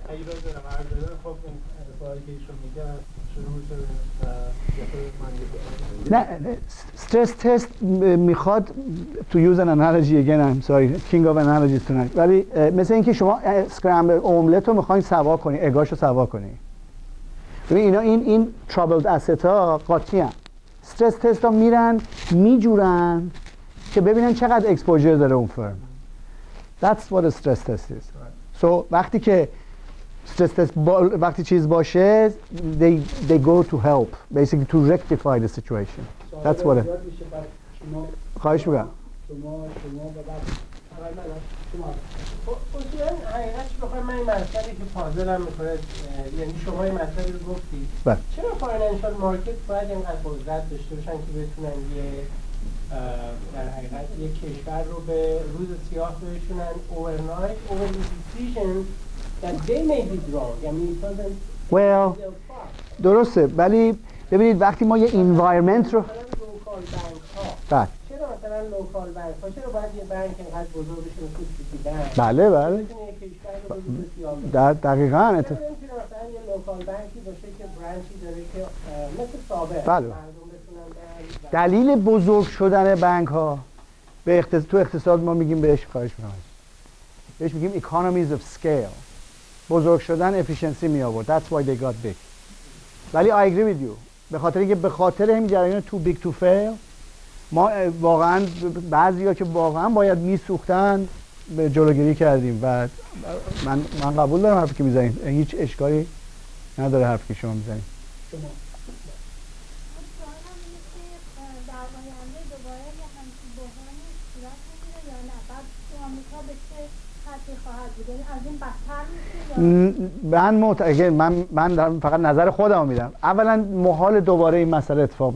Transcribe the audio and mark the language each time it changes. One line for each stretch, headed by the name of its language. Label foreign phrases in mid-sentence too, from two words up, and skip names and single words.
English: نه stress test میخواد to use an analogy again I'm sorry king of analogies tonight
Persian: ولی مثل اینکه شما
English: scramble omelette
Persian: رو میخواین سوا کنی اگاشو سوا کنی ببین اینا این
English: troubled asset
Persian: ها قاطی هستند استرس تست ها میرن میجورن که ببینن چقدر اکسپوژر داره اون فرم
English: that's what a stress test is so
Persian: وقتی که
English: stress test
Persian: وقتی چیز باشه
English: they go to help basically to rectify the situation that's what
Persian: خواهش میکنم اصولا حقیقتش بخوایم من این مسئله که پازلم میکنه یعنی شما این مسئله رو گفتید چرا
English: financial market
Persian: باید اینقدر قدرت داشته باشن که بتونن در حقیقت یک کشور رو به روز سیاه بشونن
English: overnight over the decisions that they may be wrong
Persian: well درسته ولی ببینید وقتی ما یه environment رو چرا مثلا
English: local bank
Persian: ها چرا باید یه بانک اینقدر بزرگ بشه مثل سیتی بانک بله دقیقاً نمیتونه مثلا یه
English: local bank
Persian: باشه که برانچی داره که مثل سابق بله دلیل بزرگ شدن بانک ها تو اقتصاد ما میگیم بهش بهش میگیم
English: economies of scale
Persian: بزرگ شدن efficiency می آورد
English: that's why they got big
Persian: ولی
English: I agree with you
Persian: به خاطر همین جریان
English: too big to fail
Persian: ما واقعا بعضیا که واقعا باید میسوختن به جلوگیری کردیم و من قبول دارم حرفی که میزنید هیچ اشکالی نداره حرفی که شما میزنید من فقط نظر خودم میدم اولا محال دوباره این مسئله اتفاق